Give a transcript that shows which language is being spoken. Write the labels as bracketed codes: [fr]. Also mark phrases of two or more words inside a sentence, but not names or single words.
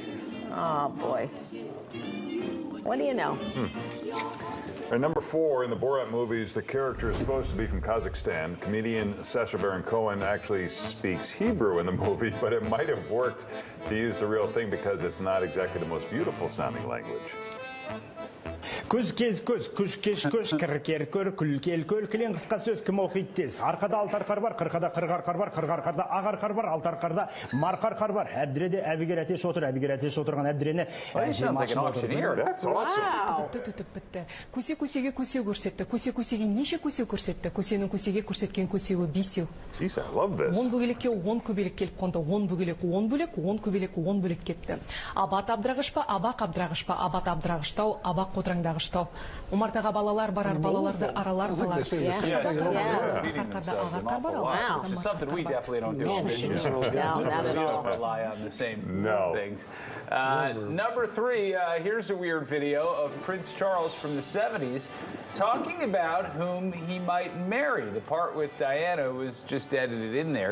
[en] Oh, boy. What do you know? And number 4, in the Borat movies, the character is supposed to be from Kazakhstan. Comedian Sacha Baron Cohen actually speaks Hebrew in the movie, but it might have worked to use the real thing because it's not exactly the most beautiful sounding language. [kk] Күз кез күз, күш кеш күш, кір кер көр, күл кел көл, кілең қысқа сөз кім оқиды тез. Арқада алты арқар бар, қырқада қырық арқар бар, қырық арқарда ақ арқар бар, алты арқарда марқа арқар бар. Әбдіреде әбігер әтеш отыр, әбігер әтеш отырған әбдірені. [en] He sounds like an auctioneer. That's awesome. Wow. [kk] Бітті. Көсе-көсеге көсе көрсетті. Көсе-көсеге неше көсе көрсетті. Көсенің көсеге көрсеткен көсеуі 5. [en] Jeez, I love this. [kk] 10 бөгелекке 10 көбелек келіп қонды. 10 бөгелек 10 бөлек, 10 көбелек 10 бөлек кетті. Абат абдырағыш па, абақ абдырағыш па, абат абдырағыштау, абақ қотыраңдағыштау. Умартаға балалар барар, балаларды аралар [en] Sounds like [kk] қалар. [en] they're saying the same thing over Yeah. there. [kk] Арқарда ағарқар бар, [en] Wow. Which is something we definitely don't do. No, No, not at We all. don't rely on the same No. things. Number 3, here's a weird video of Prince Charles from the 70s talking about whom he might marry. The part with Diana was just edited in there.